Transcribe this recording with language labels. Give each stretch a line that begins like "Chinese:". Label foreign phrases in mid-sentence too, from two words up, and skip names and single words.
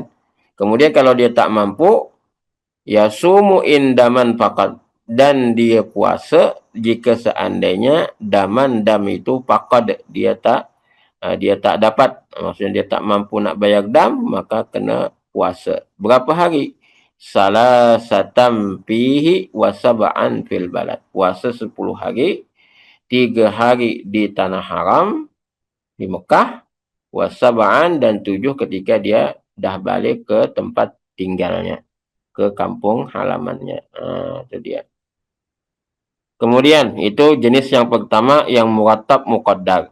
Malay: Kemudian kalau dia tak mampu,
Arabic: يصوم عندما فقد,
Malay: dan dia puasa jika seandainya dam itu faqad, dia tak dapat, maksudnya dia tak mampu nak bayar dam, maka kena puasa. Berapa hari?
Arabic: ثلاثة فيه وسبعا في البلد.
Malay: Puasa 10 hari, 3 hari di tanah haram di Mekah,
Arabic: وسبعا
Malay: dan 7 ketika dia dah balik ke tempat tinggalnya, ke kampung halamannya. Itu dia. Kemudian itu jenis yang pertama yang
Arabic: مرتب مقدر.